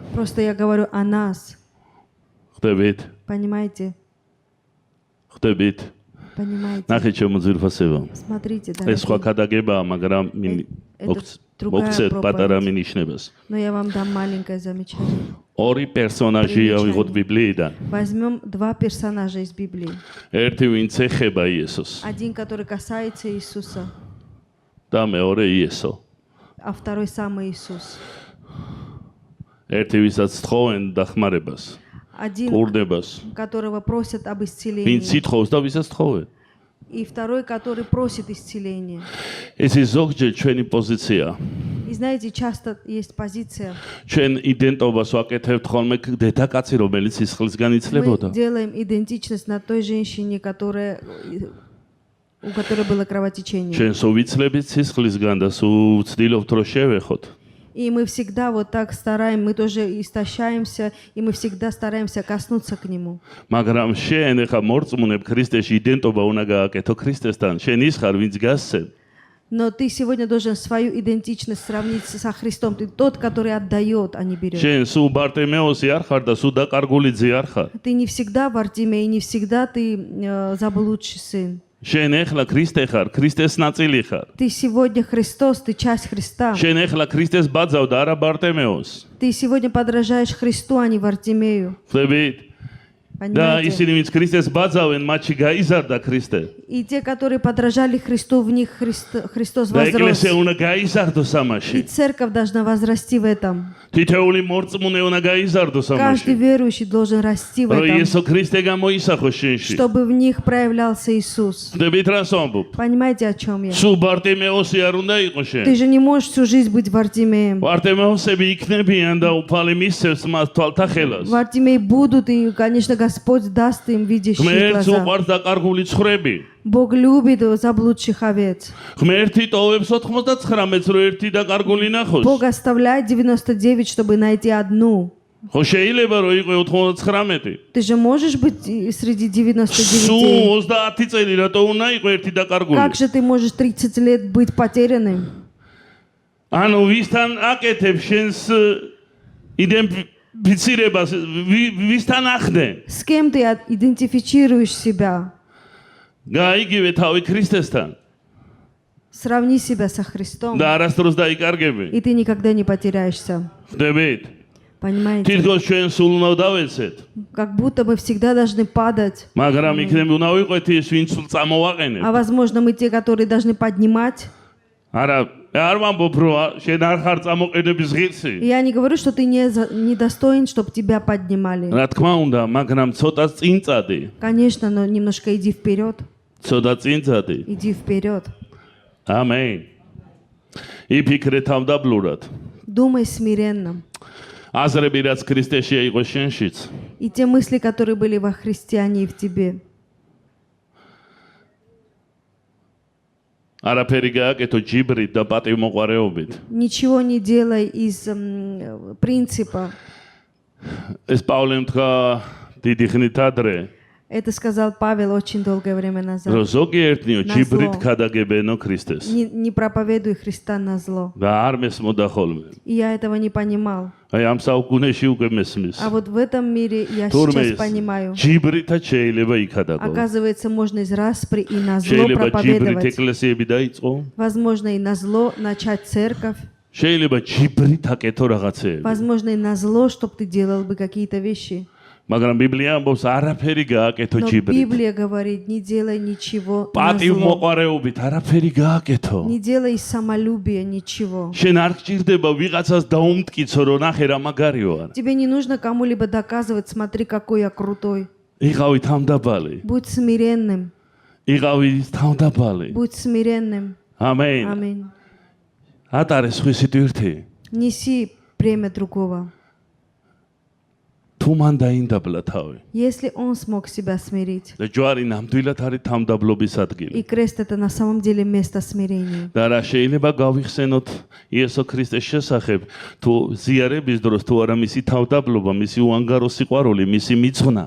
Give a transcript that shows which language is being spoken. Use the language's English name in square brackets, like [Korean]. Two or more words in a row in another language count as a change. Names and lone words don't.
[Russian] Просто я говорю о нас, [Georgian] ხდებით [Russian] понимаете? [Georgian] ხდებით [Russian] Понимаете? [Georgian] ნახეთ ჩემო ძვირფასებო [Russian] Смотрите, [Georgian] ეს სხვა [Russian] дорогие. [Georgian] ქადაგებაა მაგრამ [Russian] другая [Georgian] მოგცეთ [Russian] проповедь. [Georgian] პატარა მინიშნებას [Russian] Но я вам дам маленькое замечание. [Georgian] ორი პერსონაჟია ვიღოთ ბიბლიიდან [Russian] Возьмем два персонажа из Библии. [Georgian] ერთი ვინც ეხება იესოს [Russian] Один, который касается Иисуса, [Georgian] და მეორე იესო [Russian] а второй сам Иисус. [Georgian] ერთი ვისაც თხოვენ დახმარებას [Russian] Один, [Georgian] ყურდებას [Russian] которого просят об [Georgian] ვინც [Russian] исцелении, [Georgian] ითხოვს და ვისაც თხოვენ [Russian] и второй, который просит исцеления. [Georgian] ეს ის ზოგჯერ ჩვენი პოზიცია [Russian] И знаете, часто есть позиция. [Georgian] ჩვენ იდენტობას ვაკეთებთ ხოლმე დედაკაცი რომელიც სისხლისგან [Russian] Мы [Georgian] იცლებოდა [Russian] делаем идентичность на той женщине, у которой было кровотечение. [Georgian] ჩვენ სულ ვიცლებით სისხლისგან და სულ ვცდილობთ რომ შევეხოთ [Russian] И мы всегда вот так стараемся, мы тоже истощаемся, и мы всегда стараемся коснуться к Нему. [Georgian] მაგრამ შენ ეხა მორწმუნებ ქრისტეში იდენტობა უნდა გააკეთო ქრისტესთან შენ ის ხარ ვინც გასცემ [Russian] Но ты сегодня должен свою идентичность сравнить со Христом. Ты тот, который отдает, а не берет. [Georgian] შენ სულ ბარტემეოსი არ ხარ და სულ დაკარგულიძე არ ხარ [Russian] Ты не всегда Вартимей, не всегда ты заблудший сын. [Georgian] შენ ეხლა ქრისტე ხარ ქრისტეს ნაწილი ხარ [Russian] Ты сегодня Христос, ты часть Христа. [Georgian] შენ ეხლა ქრისტეს ბაძავ და არა ბარტემეოს [Russian] Ты сегодня подражаешь Христу, а не Вартимею. [Georgian] ხდებით და [Russian] Понимаете? [Georgian] ისინი ვინც ქრისტეს ბაძავენ მათში გაიზარდა ქრისტე [Russian] И те, которые подражали Христу, в них Христос [Georgian] და [Russian] возрос. [Georgian] ეკლესია უნდა გაიზარდოს [Russian] И [Georgian] ამაში [Russian] церковь должна возрасти в этом. [Georgian] თითოეული მორწმუნე უნდა გაიზარდოს [Russian] Каждый [Georgian] ამაში [Russian] верующий должен расти в [Georgian] რომ [Russian] этом, [Georgian] იესო ქრისტე გამოისახოს შენში [Russian] чтобы в них проявлялся Иисус. [Georgian] ხდებით რას ვამბობ [Russian] Понимаете, о чем я? [Georgian] სულ ბარტემეოსი არ უნდა იყოს შენ [Russian] Ты же не можешь всю жизнь быть Вартимеем. [Georgian] ბარტემეოსები იქნებიან და უფალი მისცემს მას თვალთა ხელას [Russian] Вартимей будут, и, конечно, Господь даст им видящие [Georgian] ღმერთს [Russian] глаза. [Georgian] უყვარს დაკარგული ცხვრები [Russian] Бог любит заблудших овец. [Georgian] ღმერთი ტოვებს 99-ს რომ ერთი დაკარგული ნახოს [Russian] Бог оставляет 99, чтобы найти одну. [Georgian] ხო შეიძლება რომ იყო 99 [Russian] Ты же можешь быть среди 99. [Georgian] სულ 30 წელი რატო უნდა იყო ერთი დაკარგული [Russian] Как же ты можешь 30 лет быть потерянным? [Georgian] ანუ ვისთან აკეთებ შენს იდენტიფიცირებას ვისთან ახდენ [Russian] С кем ты идентифицируешь себя? [Georgian] გაიგივე თავი ქრისტესთან [Russian] Сравни себя со Христом, [Georgian] და არასდროს დაიკარგები [Russian] и ты никогда не потеряешься. [Georgian] ხდებით [Russian] Понимаете? [Georgian] თითქოს ჩვენ სულ უნდა დავეცეთ [Russian] Как будто мы всегда должны падать. [Georgian] მაგრამ იქნებ უნდა ვიყვეთ ის ვინც სულ წამოვაყენებ [Russian] А возможно, мы те, которые должны поднимать. [Georgian] არა არ ვამბობ რომ შენ არ ხარ წამოყენების ღირსი [Russian] Я не говорю, что ты не достоин, чтобы тебя поднимали. [Georgian] რა თქმა უნდა მაგრამ ცოტა წინ წადი [Russian] Конечно, но немножко иди вперед. [Georgian] ცოტა წინ წადი [Russian] Иди вперед. [Georgian] ამენ იფიქრე თავდაბლურად [Russian] Думай смиренно. [Georgian] აზრები რაც ქრისტეშია იყო შენშიც [Russian] И те мысли, которые были во Христе, они и в тебе. [Georgian] არაფერი გააკეთო ჯიბრით და პატივმოყვარეობით [Russian] Ничего не делай из принципа. [Georgian] ეს პავლემ თქვა დიდი ხნით ადრე [Russian] Это сказал Павел очень долгое время [Georgian] რომ [Russian] назад. [Georgian] ზოგიერთნიო [Russian] На [Georgian] ჯიბრით [Russian] зло. [Georgian] ქადაგებენო ქრისტეს [Russian] Не проповедуй Христа на зло. [Georgian] და არ მესმოდა ხოლმე [Russian] И я этого не понимал. [Georgian] აი ამ საუკუნეში უკვე მესმის [Russian] А вот в этом мире я [Georgian] თურმე [Russian] сейчас понимаю. [Georgian] ჯიბრითაც შეიძლება იქადაგო [Russian] Оказывается, можно из распри и на зло [Georgian] შეიძლება ჯიბრით [Russian] проповедовать. [Georgian] ეკლესიები დაიწყო [Russian] Возможно, и на зло начать церковь. [Georgian] შეიძლება ჯიბრით აკეთო რაღაცეები [Russian] Возможно, и на зло, чтобы ты делал бы какие-то вещи. [Georgian] მაგრამ ბიბლია ამბობს არაფერი გააკეთო [Russian] Но [Georgian] ჯიბრით [Russian] Библия говорит, не делай ничего на зло. [Georgian] პატივმოყვარეობით არაფერი გააკეთო [Russian] Не делай из самолюбия ничего. [Georgian] შენ არ გჭირდება ვიღაცას დაუმტკიცო რომ ნახე რა მაგარიო არა [Russian] Тебе не нужно кому-либо доказывать, смотри, какой я крутой. [Georgian] იყავი თამდაბალი [Russian] Будь смиренным. [Georgian] იყავი თავდაბალი. [Russian] Будь смиренным. [Georgian] ამენ. [Russian] Аминь. [Georgian] ატარე სხვისი თვირთი. [Russian] Неси бремя другого. [Georgian] თუ მან დაინდაბლა თავი. [Russian] Если он смог себя смирить. [Georgian] და ჯვარი ნამდვილად არის თავდაბლობის [Russian] И [Georgian] ადგილი. [Russian] крест это на самом деле место смирения. [Georgian] და რა შეიძლება გავიხსენოთ იესო ქრისტეს შესახებ, თუ ზიარების დროს თუ არა მისი თავდაბლობა, მისი უანგარო სიყვარული, მისი მიძღვნა.